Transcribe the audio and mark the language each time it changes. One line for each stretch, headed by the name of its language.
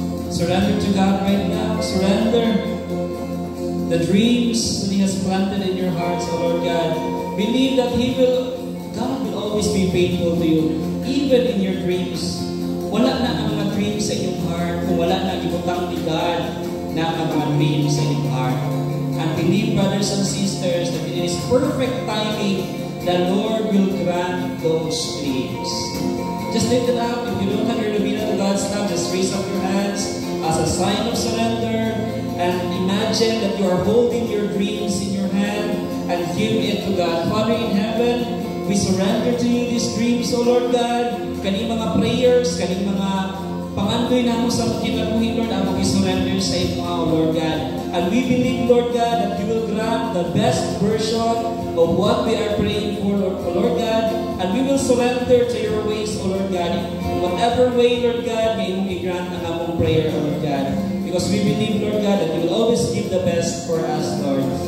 English: Surrender to God right now. Surrender the dreams that He has planted in your hearts, O Lord God. Believe that God will always be faithful to you, even in your dreams.
Cebuano: Wala na ang mga dreams sa inyong heart kung wala na ibutang ni God na ang mga dreams sa inyong heart.
English: And believe, brothers and sisters, that it is perfect timing. The Lord will grant those dreams. Just lift it up. If you don't have your Novena to God's love, just raise up your hands as a sign of surrender. And imagine that you are holding your dreams in your hand and give it to God. Father in heaven, we surrender to you these dreams, O Lord God.
Cebuano: Kaning mga prayers, kaning mga pangandoy na mo sa kinabuhi, Lord, ako i-surrender sa iyo, O Lord God.
English: And we believe, Lord God, that you will grant the best version of what we are praying for, O Lord God. And we will surrender to your ways, O Lord God. In whatever way, Lord God,
Cebuano: may mong i-grant ang among prayer,
English: O Lord God. Because we believe, Lord God, that you will always give the best for us, Lord.